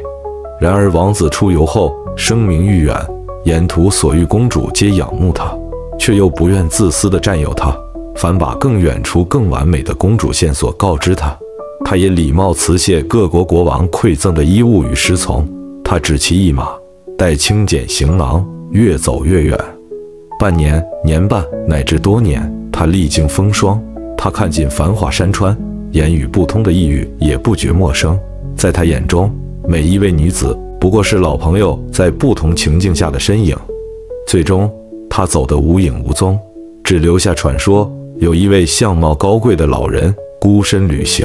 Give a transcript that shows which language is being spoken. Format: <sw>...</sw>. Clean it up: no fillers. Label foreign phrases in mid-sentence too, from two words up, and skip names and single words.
<zh>然而王子出遊後聲名愈遠，沿途所遇公主皆仰慕他，卻又不願自私地佔有他，反把更遠處更完美的公主線索告知他。他也禮貌辭謝各國國王饋贈的衣物與侍從，他只騎一馬，帶輕簡行囊，越走越遠。半年、年半乃至多年，他歷經風霜，他看盡繁華山川，言語不通的異域也不覺陌生。在他眼中，每一位女子不過是老朋友在不同情境下的身影。最終，他他走得無影無蹤，只留下傳說有一位相貌高貴的老人孤身旅行。</zh>